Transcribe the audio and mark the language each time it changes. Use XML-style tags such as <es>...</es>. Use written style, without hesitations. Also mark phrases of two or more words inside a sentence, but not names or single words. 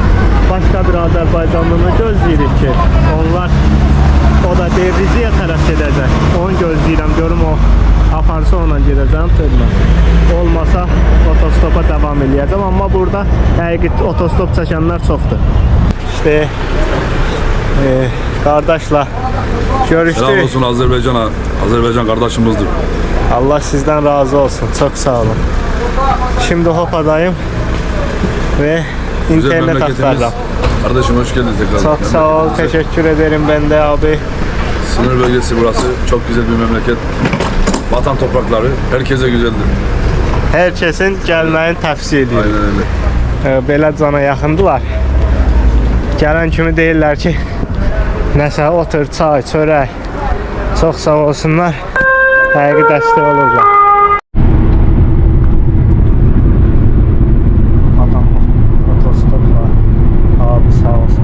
<az>Başqa bir Azərbaycanlını gözləyirik ki, onlar O da deyir Rizeyə tərəf gedəcək. Onu gözləyirəm, görüm o aparsa onunla gedəcəm tırla. Olmasa otostopa devam eləyəcəm, amma burada həqiqi otostop çəkənlər çoxdur.</az> <tr>İşte kardeşler görüştük. Selam olsun Azerbaycan'a. Azerbaycan kardeşimizdir. Allah sizden razı olsun. Çok sağ olun. Şimdi Hopa'dayım ve Güzel internet memleketimiz. aktaracağım. Kardeşim hoş geldin tekrar. Çok sağ ol. Teşekkür ederim ben de abi. Sınır bölgesi burası. Çok güzel bir memleket. Vatan toprakları. Herkese güzeldir. Herkesin gelməyini tavsiye ediyorum. Aynen öyle.</tr> <az>Belə cana yaxındılar. Gələn kimi deyirlər ki, nəsə otur, çay, çörək. Çox sağ olsunlar. Həqiqi dəstək olurlar. Adam otostopla abi sağ olsun.</az>